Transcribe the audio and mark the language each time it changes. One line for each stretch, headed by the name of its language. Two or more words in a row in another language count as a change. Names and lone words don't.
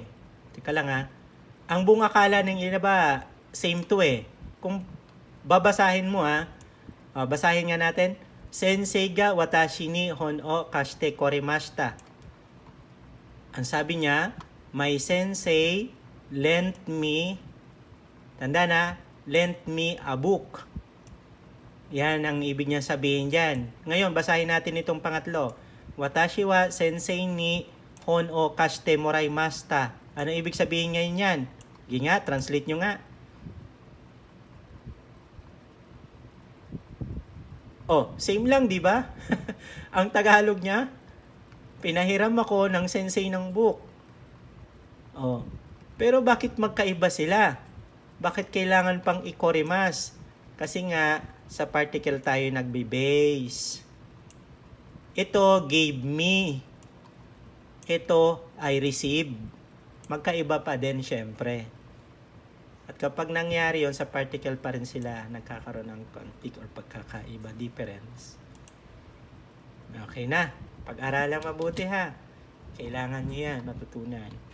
Filipino: Teka lang ha. Ang buong akala ng ina ba, same to eh. Kung babasahin mo ha, basahin nga natin.
Japanese: 先生が私に本を貸してこりました.
Filipino: Ang sabi niya,
English: my sensei lent me,
Filipino: tanda na,
English: lent me a book.
Filipino: Yan ang ibig niya sabihin dyan. Ngayon, basahin natin itong pangatlo.
Japanese: 私は先生に本を貸してもらいました.
Filipino: Ano ibig sabihin ngayon yan? Sige nga, translate nyo nga. Oh, same lang, di ba? Ang Tagalog niya, pinahiram ako ng sensei ng book. Oh. Pero bakit magkaiba sila? Bakit kailangan pang ikorimas? Kasi nga, sa particle tayo nagbe-base. Ito,
English: gave me. Ito, I received.
Filipino: Magkaiba pa din, syempre. At kapag nangyari yon sa particle pa rin sila, nagkakaroon ng conflict or pagkakaiba, difference. Okay na. Pag-aralan mabuti ha. Kailangan nyo yan, matutunan.